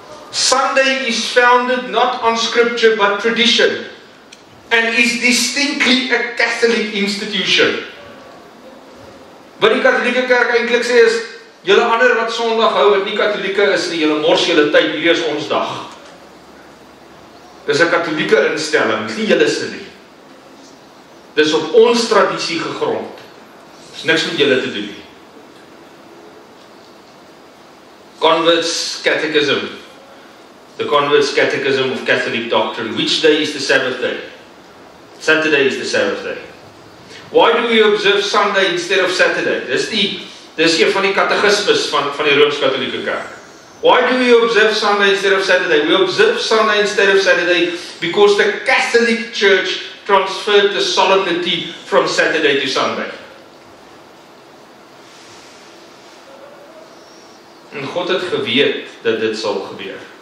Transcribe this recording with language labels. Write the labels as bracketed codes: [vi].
[en] Sunday is founded not on scripture but tradition, and is distinctly a Catholic institution. [af] Wat die Katholieke kerk eintlik sê is, julle ander wat Sondag hou, wat nie Katholieke is nie, julle mors julle tyd, hierdie is ons dag. Dis 'n Katholieke instelling, nie julle se nie. Dis op ons tradisie gegrond. Is niks met julle te doen nie. [en] Converts Catechism. The Converts Catechism of Catholic Doctrine. Which day is the Sabbath day? Saturday is the Sabbath day. Why do we observe Sunday instead of Saturday? [af] Dis een van die katekismes van die Rooms-Katholieke Kerk. [en] Why do we observe Sunday instead of Saturday? We observe Sunday instead of Saturday because the Catholic Church transferred the solemnity from Saturday to Sunday. [af] En God het geweet dat dit sal gebeur.